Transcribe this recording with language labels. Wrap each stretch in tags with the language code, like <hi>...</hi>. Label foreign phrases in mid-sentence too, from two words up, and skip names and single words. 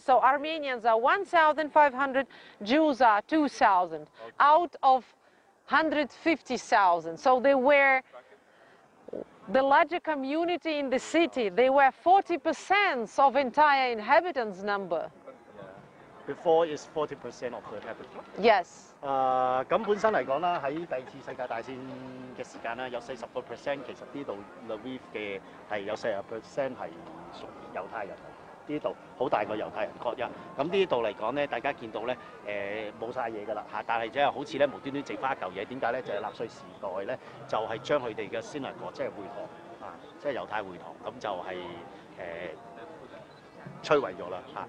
<en>So Armenians are 1,500, Jews are 2,000 out of 150,000. So they were the larger community in the city. They were 40% of entire inhabitants number. before is 40% of the inhabitants. Yes.</en> <yue>咁本身嚟講啦，喺第二次世界大戰嘅時間啦，有40%其實呢度 Lviv 嘅係有40%係屬於猶太人。呢度好大個猶太人國一，咁呢度嚟講咧，大家見到咧冇晒嘢㗎啦嚇，但係即係好似咧無端端剩翻一嚿嘢，點解咧？就係納粹時代咧，就係將佢哋嘅synagogue即係會堂啊，即係猶太會堂，咁就係摧毀咗啦嚇。</yue>